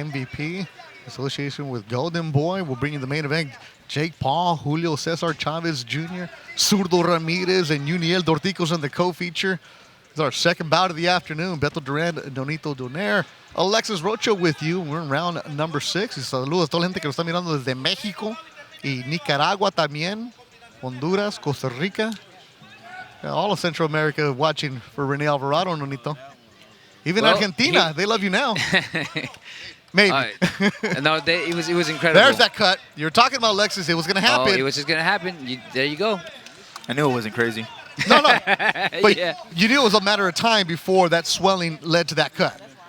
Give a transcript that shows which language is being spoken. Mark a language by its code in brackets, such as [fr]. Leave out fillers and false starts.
[en] MVP, association with Golden Boy. We'll bring you the main event. Jake Paul, Julio Cesar Chavez Jr., Zurdo Ramirez, and Uniel Dorticos in the co-feature. It's our second bout of the afternoon. Beto Duran, Donito Donaire, Alexis Rocho with you. We're in round number 6. [es] Y saludos a toda la gente que nos está mirando desde México y Nicaragua también, Honduras, Costa Rica. [en] All of Central America watching for Rene Alvarado, Nonito. Even Argentina, they love you now. Maybe. No, it was incredible. There's that cut. You were talking about Alexis. It was going to happen. Oh, it was just going to happen. There you go. I knew it wasn't crazy. No. But you knew it was a matter of time before that swelling led to that cut.